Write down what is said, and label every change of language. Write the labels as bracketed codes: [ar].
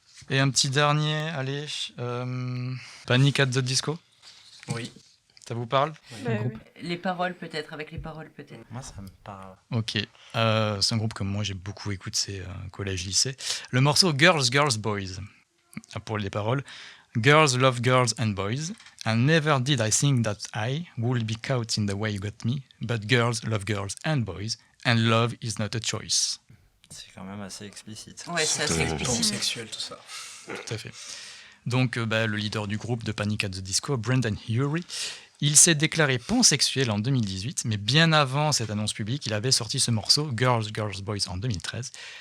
[fr] Et un petit dernier, allez, Panic at the Disco. Oui. Ça vous parle? Oui. Les paroles peut-être, avec les paroles peut-être. Moi ça me parle. Ok, c'est un groupe que moi j'ai beaucoup écouté collège-lycée. Le morceau Girls, Girls, Boys, pour les paroles. [en] Girls love girls and boys, and never did I think that I would be caught in the way you got me, but girls love girls and boys, and love is not a choice. [fr] C'est quand même assez explicite. Ouais, c'est assez explicite. Sexuel, tout ça. Tout à fait. Donc, le leader du groupe de Panic at the Disco, Brendan Urie, il s'est déclaré pansexuel en 2018, mais bien avant cette annonce publique, il avait sorti ce morceau, Girls, Girls, Boys, en 2013.